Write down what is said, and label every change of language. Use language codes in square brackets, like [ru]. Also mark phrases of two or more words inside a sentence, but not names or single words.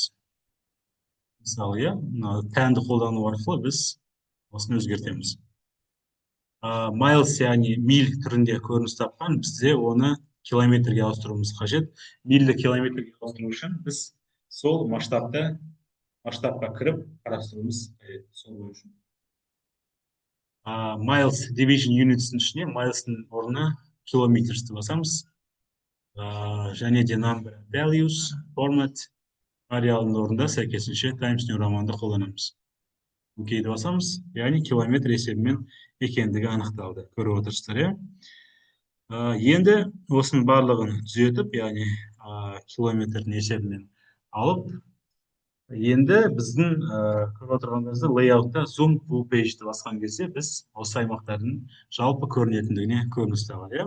[kk] Мысалы, иә, пәнді қолдану арқылы біз осыны өзгертеміз. Miles, яғни миль түрінде көрініс тапқан, бізде оны километрге ауыстыруымыз қажет. Мильді километрге ауыстыру үшін біз сол масштабқа кіріп қарастыруымыз қажет. Сол үшін. [en] Miles division units'in [kk] ішіне Miles'ın орнына kilometers'ті басамыз. Және де [en] number values, format, [kk] ареалының орнында сәйкесінше Times New Roman'ды қолданамыз. Окейді басамыз, яғни километр есебімен екендігі анықталды. Көріп отырсыздар, иә? Енді осының барлығын түзетіп, яғни километрдің есебімен алып, енді біздің көріп отырғанымызда [en] layout'та zoom full page'ді [kk] басқан кезде біз осы аймақтардың жалпы көрінетіндігіне көрініс табады, иә?